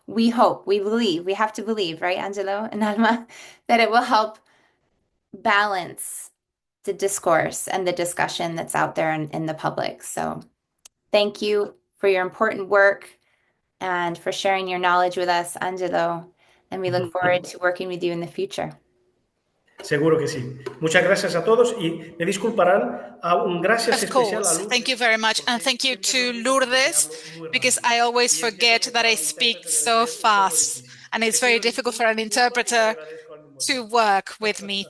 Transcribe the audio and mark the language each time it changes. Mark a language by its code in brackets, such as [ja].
[en] We hope, we believe, we have to believe, right, Angelo and Alma, that it will help balance the discourse and the discussion that's out there in the public. So thank you for your important work and for sharing your knowledge with us, Angelo. And we look forward to working with you in the future. [es] Seguro que sí. Muchas gracias a todos y me disculparán, un gracias especial a Lourdes. [en] Thank you very much. And thank you to Lourdes, because I always forget that I speak so fast and it's very difficult for an interpreter to work with me.